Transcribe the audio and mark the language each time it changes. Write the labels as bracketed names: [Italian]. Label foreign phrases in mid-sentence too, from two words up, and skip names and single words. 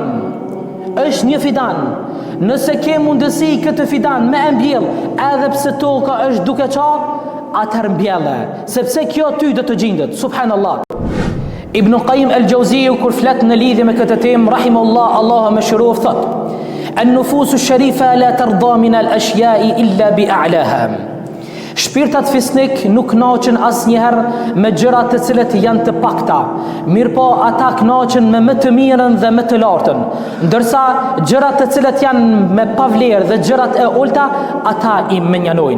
[Albanian] Është një fidan. Nëse ke mundësi këtë fidan me e mbjell, edhe pse toka është duke qaq, atëherë mbjelle, sepse kjo ty do të gjendet. Subhanallah. Ibn Qayyim al-Jauziu kur flet në lidhje me këtë temë, rahimahullah, Allahu më shërof, thot: [Arabic] "النفوس الشريفة لا ترضى من الأشياء إلا بأعلاها." [Albanian] Shpirtat fisnik nuk kënaqen asnjëherë me gjërat të cilat janë të pakta, mirë po ata kënaqen me më të mirën dhe më të lartën, ndërsa gjërat të cilat janë me pavlerë dhe gjërat e ulta, ata i menjanojnë.